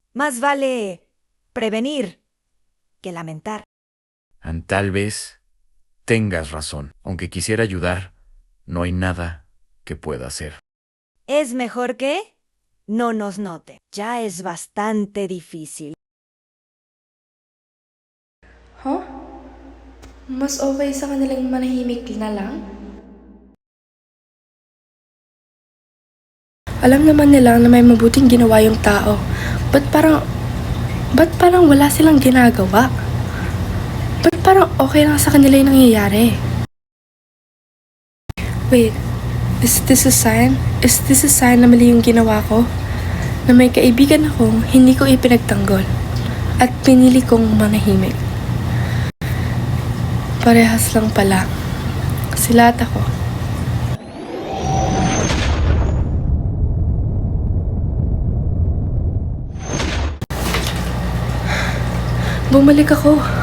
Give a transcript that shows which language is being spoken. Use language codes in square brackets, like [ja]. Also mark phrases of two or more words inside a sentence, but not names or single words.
[es] Más vale prevenir que lamentar. Tal vez tengas razón. Aunque quisiera ayudar, no hay nada que pueda hacer. Es mejor que no nos note. Ya es bastante difícil. Huh? [tl] Mas okay sa kanilang manahimik na lang? Alam naman nila na may mabuting ginawa yung tao. Ba't parang wala silang ginagawa? Ba't parang okay lang sa kanila yung nangyayari? [en] Wait, is this a sign? Is this a sign [tl] na mali yung ginawa ko? Na may kaibigan akong hindi ko ipinagtanggol at pinili kong manahimik. Parehas lang pala. Sila at ako. Bumalik ako.